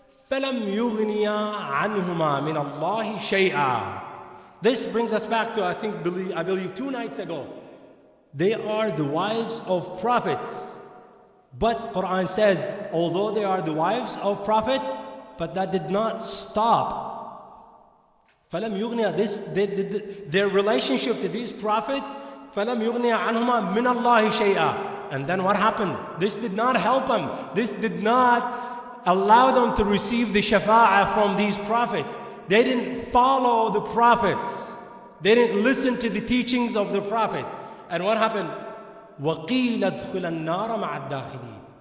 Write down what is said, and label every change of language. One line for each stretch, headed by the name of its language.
Arabic: فَلَمْ يُغْنِيَا عَنْهُمَا مِنَ اللَّهِ شَيْئًا.
English: This brings us back to, I believe 2 nights ago. They are the wives of prophets. But Quran says, although they are the wives of prophets, but that did not stop.
Arabic: فَلَمْ يُغْنِيَا.
English: Their relationship to these prophets,
Arabic: فَلَمْ يُغْنِيَا عَنْهُمَا مِنَ اللَّهِ شَيْئًا.
English: And then what happened? This did not help them. This did not allow them to receive the shafa'ah from these prophets. They didn't follow the prophets. They didn't listen to the teachings of the prophets. And what happened?
Arabic: وَقِيلَ ادْخُلَ النَّارَ مَعَ الدَّاخِلِينَ.